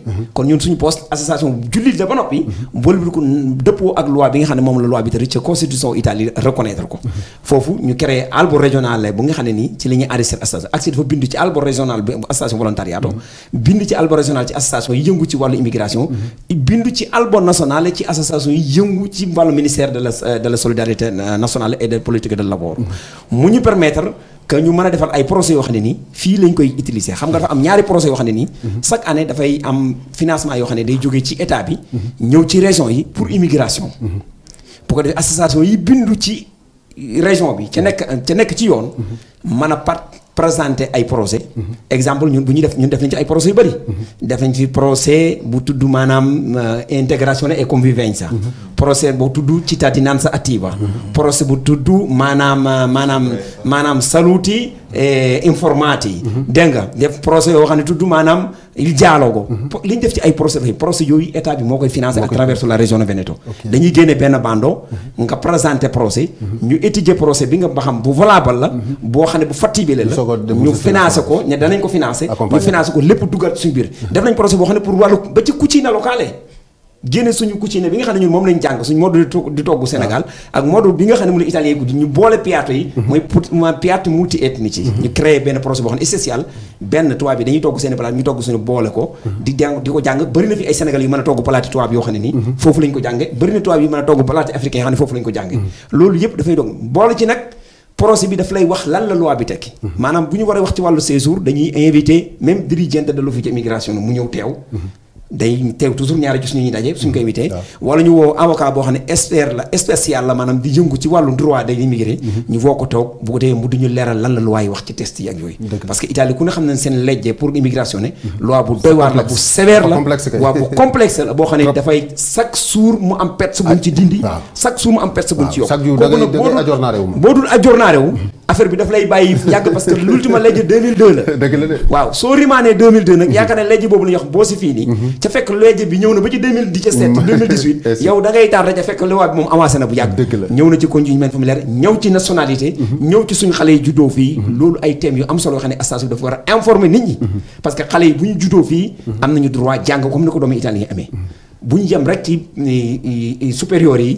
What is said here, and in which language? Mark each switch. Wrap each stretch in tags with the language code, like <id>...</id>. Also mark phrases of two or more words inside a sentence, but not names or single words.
<wo>kon ñun suñu poste association jullit la ba noppi. boole ko dëppoo ak loi bi nga xam ne moom la loi bi te ci constitution Italie reconnaître ko. foofu ñu créé albo régional bu nga xam ne nii ci la ñuy enregistré association ACSI dafa bind ci albo régional bi association volontariato. bind ci albo régional ci association yi yëngu ci wàllu immigration. bind ci albo national ci association yi yëngu ci wàllu</wo> <fr>ministère de la solidarité nationale et des politiques de labor.</fr> <wo>mu ñu</wo> <fr>permettre que</fr> <wo>ñu mën a defar ay projets yoo xam ne nii fii lañ koy utiliser xam nga dafa am ñaari projets yoo xam ne nii.</wo> <fr>chaque année</fr> <wo>dafay am financement yoo xam ne day jógee ci état bi. ñëw ci région yi</wo> <fr>pour immigration.</fr> <wo>bu ko defee association yi bindu ci région bi ca nekk ci yoon. mën a présenter ay projet exemple ñun bu ñuy def nañ ci ay projets yu bëri. def nañ fi projet bu tudd maanaam</wo> <it>integrazione e convivenza.</it> <wo>projet bu tudd</wo> <it>cittadinanza attiva.</it> <wo>projet bu tudd maanaam</wo> <it>saluti informati.</it> <wo>dégg nga def projet yoo xam ne tudd maanaam</wo> <it>il dialogo.</it> <wo>li ñu def ci ay projet yooyu état bi moo koy financé</wo> <fr>à travers la région Veneto.</fr> <wo>dañuy génne benn bando nga présenter projet. ñu étudier projet bi nga ba xam bu valable la. boo xam ne bu fattibile la. ñu financé ko ñe danañ ko financé. ñu financé ko lépp dugal suñu biir. def nañ projet boo xam ne pour wàllu ba ci</wo> <it>cucina locale.</it> <wo>génne suñu cucine bi nga xam ne ñun moom lañ jàng suñu mode di togg Sénégal ak mode bi nga xam ne mu la italien guddi ñu boole piatto yi mooy</wo> <it>piatto multi ethnici</it> <wo>ñu créé benn projet boo xam ne spécial benn tubaab bi dañuy togg seen palaat ñu togg suñu boole ko di ko jàng bëri na fi ay Sénégal yu mën a togg palaati tubaab yoo xam ne nii foofu lañ ko jànge bëri na tubaab yu mën a togg palaati africain yoo xam ne foofu lañ ko jànge loolu yëpp dafay dog boole ci nag projet bi daf lay wax lan la loi bi tekki maanaam bu ñu war a wax ci wàllu séjour dañuy invité même dirigente</wo> <fr>de l'office immigration</fr> <wo>mu ñëw teew day teew toujours ñaari gis ñuy daje suñ ko invité wala ñu woo avocat boo xam ne expert la spécial la maanaam di yëngu ci wàllu</wo> <fr>droit des immigrés</fr> <wo>ñu woo ko toog bu ko defee mu duñu leeral lan la loi yi wax ci test yi ak yooyu</wo> <fr>parce que</fr> <wo>Italie ku ne xam ne seen legge pour immigration ne loi bu doy waar la bu sévère la waaw bu complexe la boo xam ne dafay</wo> <fr>chaque jour</fr> <wo>mu am perte buñ ci dindi</wo> <fr>chaque jour</fr> <wo>mu am perte buñ ci yokk boo dul aggiornare wu affaire bi daf lay bàyyi yàgg</wo> <fr>parce que</fr> <it>l'ultima legge</it> <wo>2002 la dëgg la de waaw soo rimaanee 2002 nag yaakaar ne legge boobu la ñu wax boo si fii nii ca fekk legge bi ñëw na ba ci 2017 2018 yow da ngay tardé ca fekk loi bi moom avancé na bu yàgg ñëw na ci</wo> <fr>conjoint familial</fr> <wo>ñëw ci nationalité ñëw ci suñu xale yi juddoo fii loolu ay thèmes yu am solo yoo xam ne association bi dafa war a informer nit ñi</wo> <fr>parce que</fr> <wo>xale yi bu ñu juddoo fii am nañu droit jàng comme ni ko doomu italien amee bu ñu yem rek ci supérieur yi.</wo>